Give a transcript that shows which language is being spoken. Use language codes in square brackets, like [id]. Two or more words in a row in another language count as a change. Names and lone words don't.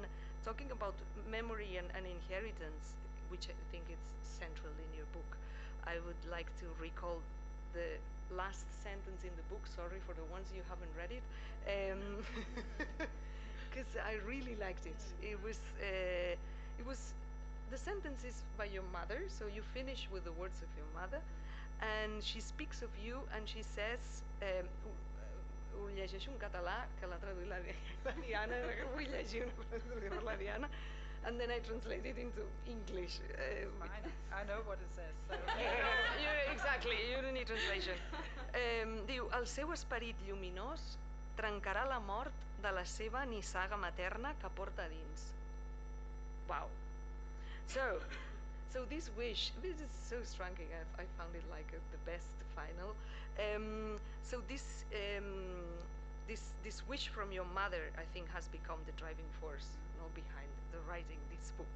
[en] And talking about memory and inheritance, which I think it's central in your book, I would like to recall the last sentence in the book. Sorry for the ones you haven't read it, because I really liked it. It was the sentence is by your mother, so you finish with the words of your mother, and she speaks of you, and she says, [ca] ho llegeixo en català, que l'ha traduït la Diana, ho vull llegir per la Diana, [en] and then I translate it into English. Fine, I know what it says. So. Exactly, you don't need translation. [ca] Diu, el seu esperit lluminós trencarà la mort de la seva nissaga materna que porta dins. [en] Wow. So this wish, this is so striking. I found it like the best final. So this wish from your mother, I think, has become the driving force, behind the writing this book.